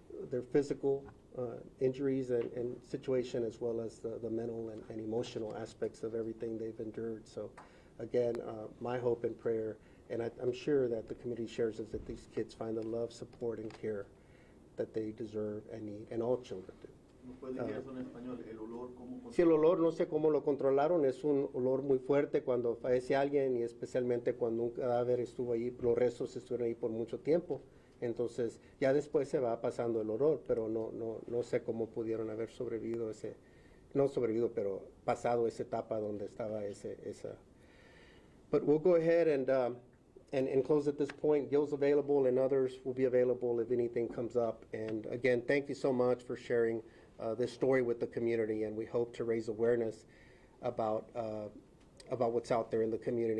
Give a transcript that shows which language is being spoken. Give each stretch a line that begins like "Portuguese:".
English: Their physical injuries and situation, as well as the mental and emotional aspects of everything they've endured. So again, my hope and prayer, and I'm sure that the community shares, is that these kids find the love, support, and care that they deserve and need, and all children do.
Spanish: ¿No puede decir eso en español? El olor, ¿cómo? Si el olor, no sé cómo lo controlaron, es un olor muy fuerte cuando fallece alguien y especialmente cuando un cadáver estuvo ahí, los restos estuvieron ahí por mucho tiempo. Entonces, ya después se va pasando el olor, pero no sé cómo pudieron haber sobrevivido pero pasado esa etapa donde estaba esa.
English: But we'll go ahead and close at this point. Gil's available and others will be available if anything comes up. And again, thank you so much for sharing this story with the community, and we hope to raise awareness about what's out there in the community.